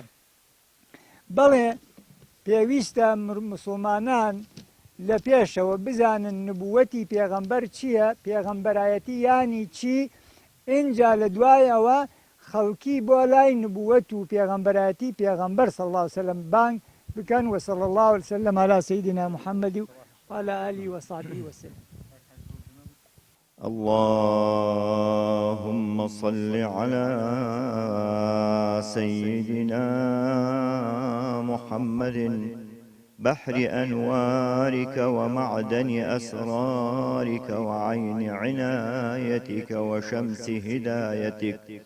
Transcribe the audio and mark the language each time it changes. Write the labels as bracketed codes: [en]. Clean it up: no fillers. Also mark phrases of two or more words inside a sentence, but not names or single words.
[ckb] بەڵێ پێویستە مسلمانان لە پێشەوە بزانن نبووەتی پێغەمبەر چییە، پێغەمبەرایەتی یانی چی، اینجا لە دوایەوە خەڵکی بۆ لای نبووەت و پێغەمبەرایەتی پێغەمبەر [ar] صلی الله عليه وسلم [ckb] بانگ بکەن. [ar] وصلی الله عليه وسلم على سيدنا محمد وعلى آله وصحبه وسلم. اللهم صل على سيدنا محمد بحر أنوارك ومعدن أسرارك وعين عنايتك وشمس هدايتك